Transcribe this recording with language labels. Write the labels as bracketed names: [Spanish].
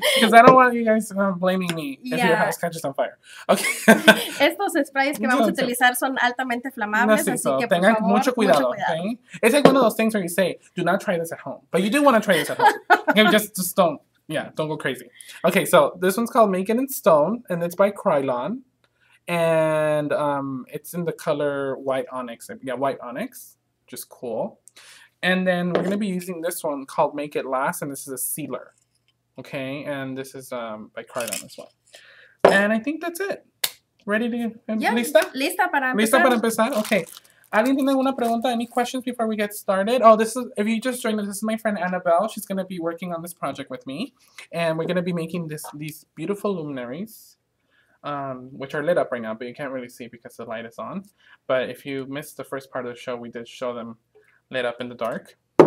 [English] Because I don't want you guys blaming me if your house catches on fire. Okay. [Spanish] Estos sprays que vamos a utilizar son altamente flamables, así que por tengan favor, mucho cuidado. Okay? [English] It's like one of those things where you say, do not try this at home. But you do want to try this at home. Okay, just don't go crazy. Okay, so this one's called Make It in Stone, and it's by Krylon. And it's in the color White Onyx. Yeah, White Onyx. Just cool. And then we're going to be using this one called Make It Last, and this is a sealer. Okay, and this is by Krylon as well. And I think that's it. Ready to... Yeah, [Spanish] ¿Lista? Lista para empezar. ¿Lista para empezar? Okay. ¿Alguien tiene alguna pregunta? [English] Any questions before we get started? Oh, if you just joined us, this is my friend Annabelle. She's going to be working on this project with me. And we're going to be making these beautiful luminaries, which are lit up right now, but you can't really see because the light is on. But if you missed the first part of the show, we did show them lit up in the dark.